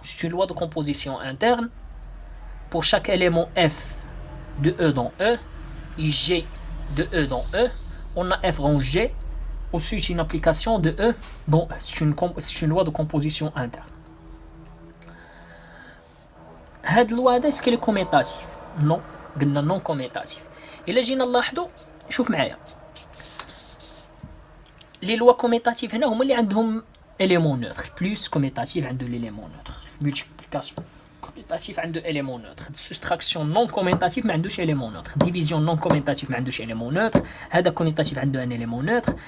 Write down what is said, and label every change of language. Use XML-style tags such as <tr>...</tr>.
<fr>C'est une loi de composition interne. Pour chaque élément F de E dans E, et G de E dans E, on a F rang G. Aussi, c'est une application de E, donc c'est une loi de composition interne. Cette loi, est-ce qu'elle est commutative? Non,</fr> <ar>قلنا</ar> <fr>non commutative. Et là,</fr> <ar>جينا نلاحظوا شوف معايا.</ar> <fr>Les lois commutatives</fr> <ar>هنا هما اللي عندهم</ar> <fr>élément neutre. Plus commutative</fr> <ar>عنده</ar> <fr>l'élément neutre. Multiplication commutative</fr> <ar>عنده</ar> <fr>élément neutre. Soustraction non commutative</fr> <ar>ما عندوش</ar> <fr>élément neutre. Division non commutative</fr> <ar>ما عندوش</ar> <fr>élément neutre.</fr> <ar>هذا</ar> <fr>commutative</fr> <ar>عنده</ar> <fr>un élément neutre.</fr>